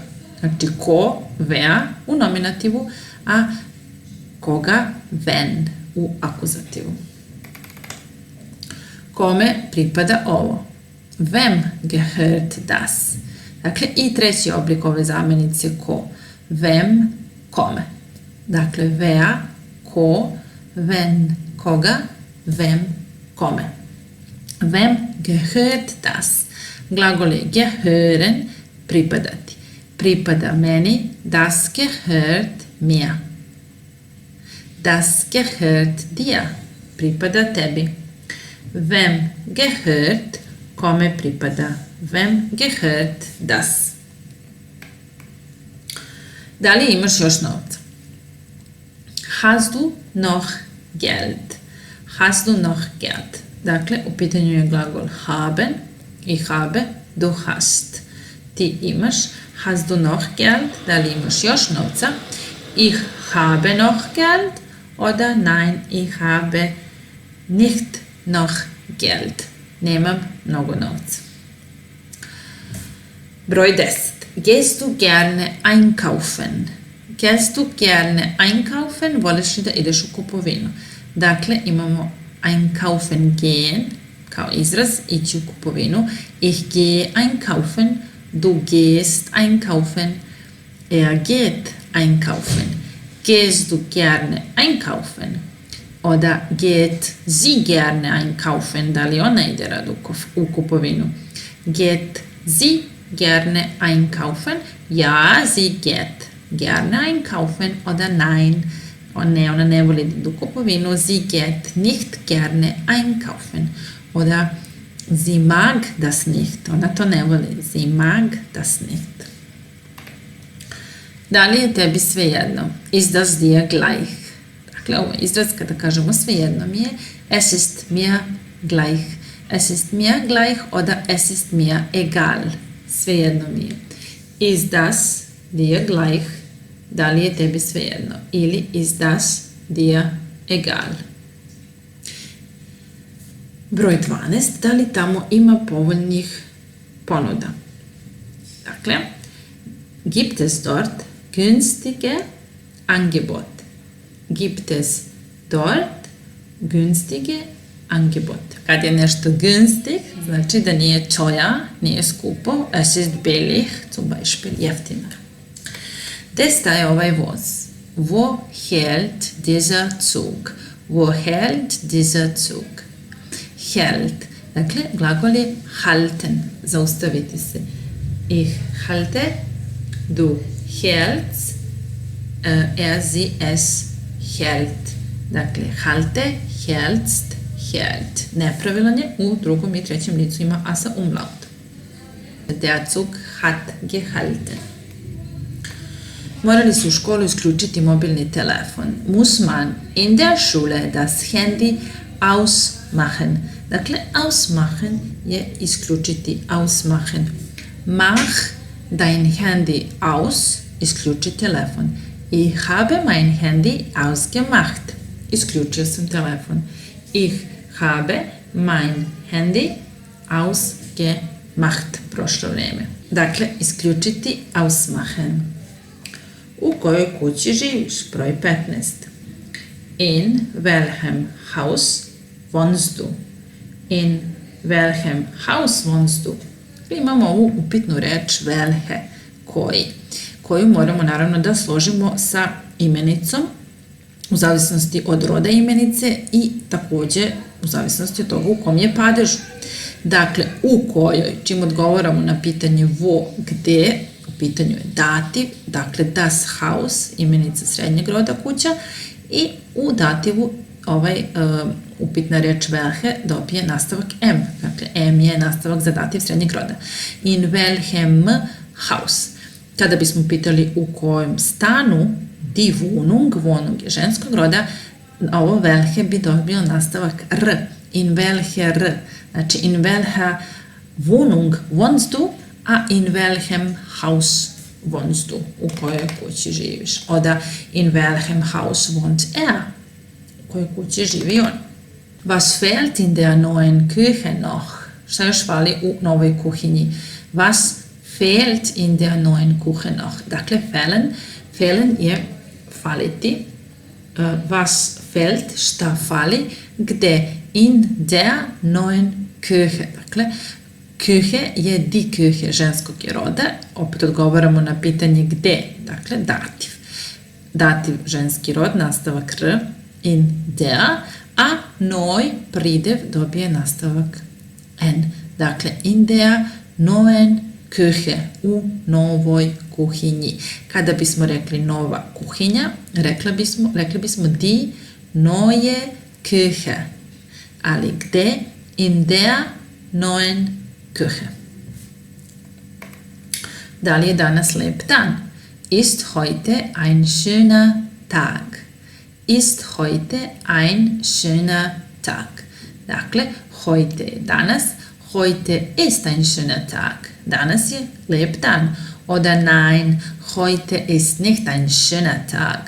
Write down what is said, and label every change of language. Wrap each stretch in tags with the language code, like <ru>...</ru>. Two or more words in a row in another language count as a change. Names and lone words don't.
<sr>Znači, ko, wer u nominativu, a koga, wen u akuzativu. Kome pripada ovo?</sr> <de>Wem gehört das?</de> <sr>Dakle, i treći oblik ove zamjenice ko. Wem, kome. Dakle, wer, ko, wen, koga, wem, kome.</sr> <de>Wem gehört das?</de> <sr>Glagol je gehören, pripadati. Pripada meni,</sr> <de>das gehört mir. Das gehört dir.</de> <sr>Pripada tebi.</sr> <de>Wem gehört,</de> <sr>kome pripada.</sr> <de>Wem gehört das?</de> <sr>Da li imaš još novca?</sr> <de>Hast du noch Geld? Hast du noch Geld?</de> <sr>Dakle, u pitanju je glagol haben i habe,</sr> <de>du hast.</de> <sr>Ti imaš.</sr> <de>Hast du noch Geld?</de> <sr>Da li imaš još novca?</sr> <de>Ich habe noch Geld. Oder nein, ich habe nicht noch Geld.</de> <sr>Nemam mnogo novca. Broj 10.</sr> <de>Gehst du gerne einkaufen? Gehst du gerne einkaufen?</de> <sr>Voliš li da ideš u kupovinu? Dakle, imamo</sr> <de>einkaufen gehen</de> <sr>kao izraz, ići u kupovinu.</sr> <de>Ich gehe einkaufen. Du gehst einkaufen. Er geht einkaufen. Gehst du gerne einkaufen? Oder geht sie gerne einkaufen?</de> <sr>Da li ona ide rado u kupovinu?</sr> <de>Geht sie gerne einkaufen? Ja, sie geht gerne einkaufen. Oder nein,</de> <sr>ona ne voli da ide u kupovinu.</sr> <de>Sie geht nicht gerne einkaufen. Oder sie mag das nicht.</de> <sr>Ona to ne voli.</sr> <de>Sie mag das nicht.</de> <sr>Da li je tebi svejedno?</sr> <de>Ist das dir gleich?</de> <sr>Dakle, ovo je izraz kada kažemo svejedno mi je.</sr> <de>Es ist mir gleich. Es ist mir gleich oder es ist mir egal.</de> <sr>Svejedno mi je.</sr> <de>Ist das dir gleich?</de> <sr>Da li je tebi svejedno? Ili</sr> <de>ist das dir egal?</de> <sr>Broj 12. Da li tamo ima povoljnih ponuda? Dakle,</sr> <de>gibt es dort günstige Angebote? Gibt es dort günstige Angebote?</de> <sr>Kad je nešto günstig, znači da nije teuer, nije skupo,</sr> <de>es ist billig,</de> <sr>zum Beispiel jeftino. Gde staje ovaj voz?</sr> <de>Wo hält dieser Zug? Wo hält dieser Zug? Hält.</de> <sr>Dakle, glagol je halten, zaustaviti se.</sr> <de>Ich halte, du hältst, sie, es hält. Dakle, halte, hältst, hält.</de> <sr>Nepravilan je, u drugom i trećem licu ima a sa umlautom.</sr> <de>Der Zug hat gehalten.</de> <sr>Morali su u školu isključiti mobilni telefon.</sr> <de>Muss man in der Schule das Handy ausmachen.</de> <sr>Dakle, ausmachen je isključiti, ausmachen.</sr> <de>Mach dein Handy aus,</de> <sr>isključi telefon.</sr> <de>Ich habe mein Handy ausgemacht.</de> <sr>Isključio sam telefon.</sr> <de>Ich habe mein Handy ausgemacht.</de> <sr>Prošlo vrijeme. Dakle, isključiti, ausmachen. U kojoj kući živiš? Broj 15.</sr> <de>In welchem Haus wohnst du? In welchem Haus wohnst du?</de> <sr>Imamo ovu upitnu reč welche, koji, koju moramo naravno da složimo sa imenicom u zavisnosti od roda imenice i takođe u zavisnosti od toga u kom je padežu. Dakle, u kojoj, čim odgovaramo na pitanje wo, gde, u pitanju je dativ, dakle</sr> <de>das Haus,</de> <sr>imenica srednjeg roda kuća, i u dativu upitna reč welche dobije nastavak M. Dakle, M je nastavak za dativ srednjeg roda.</sr> <de>In welchem Haus.</de> <sr>Kada bismo pitali u kojem stanu,</sr> <de>die Wohnung,</de> <sr>Wohnung je ženskog roda, ovo welche bi dobio nastavak R.</sr> <de>In welche R. Znači, in welcher Wohnung wohnst du, a in welchem Haus wohnst du,</de> <sr>u kojoj kući živiš. Oda,</sr> <de>in welchem Haus wohnt er,</de> <sr>u kojoj kući živi on.</sr> <de>Was fehlt in der neuen Küche noch?</de> <sr>Šta još fali u novoj kuhinji?</sr> <de>Was fehlt in der neuen Küche noch?</de> <sr>Dakle, fehlen je faliti.</sr> <de>Was fehlt,</de> <sr>šta fali, gde?</sr> <de>In der neuen Küche. Dakle, Küche je die Küche</de> <sr>ženskog je roda. Opet odgovaramo na pitanje gde. Dakle, dativ. Dativ ženski rod, nastavak R,</sr> <de>in der,</de> <sr>a noj pridev dobije nastavak N. Dakle,</sr> <de>in der neuen Küche,</de> <sr>u novoj kuhinji. Kada bismo rekli nova kuhinja, rekli bismo</sr> <de>die neue Küche.</de> <sr>Ali gde?</sr> <de>In der neuen Küche.</de> <sr>Da li je danas lep dan?</sr> <de>Ist heute ein schöner Tag. Ist heute ein schöner Tag.</de> <sr>Dakle, heute je danas,</sr> <de>heute ist ein schöner Tag.</de> <sr>Danas je lep dan.</sr> <de>Oder nein, heute ist nicht ein schöner Tag.</de>